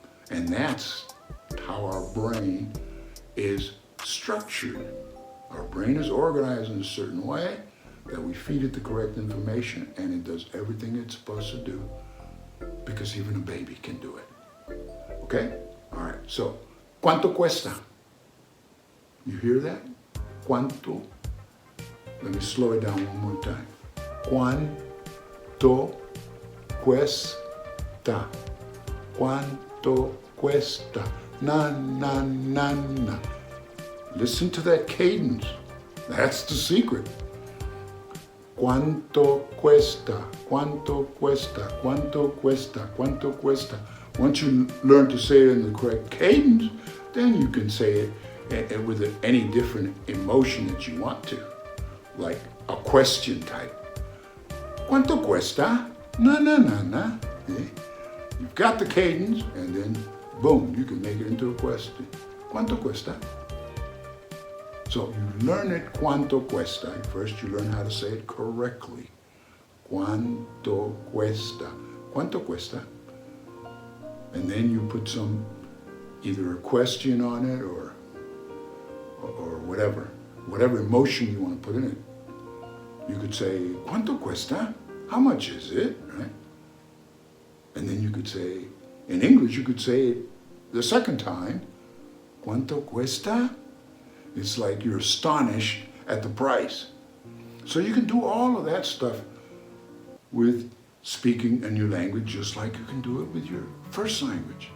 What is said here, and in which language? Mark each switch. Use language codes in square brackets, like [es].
[en] And that's how our brain is structured. Our brain is organized in a certain way that we feed it the correct information, and it does everything it's supposed to do, because even a baby can do it. Okay? All right, so, ¿cuánto cuesta? You hear that? ¿Cuánto? Let me slow it down one more time. [es] ¿Cuánto cuesta? ¿Cuánto cuesta? Na, na, na, na. [en] Listen to that cadence. That's the secret. ¿Cuánto cuesta? [es] ¿Cuánto cuesta? ¿Cuánto cuesta? ¿Cuánto cuesta? [en] Once you learn to say it in the correct cadence, then you can say it with any different emotion that you want to, like a question type. ¿Cuánto cuesta? Na, na, na, na. You've got the cadence, and then boom, you can make it into a question. [es] ¿Cuánto cuesta? [en] So you learn it, ¿cuánto cuesta? First you learn how to say it correctly. ¿Cuánto cuesta? ¿Cuánto cuesta? And then you put either a question on it or whatever emotion you want to put in it. You could say, ¿cuánto cuesta? How much is it? Right? And then you could say, in English, you could say it the second time, ¿cuánto cuesta? It's like you're astonished at the price. So you can do all of that stuff with speaking a new language, just like you can do it with your first language.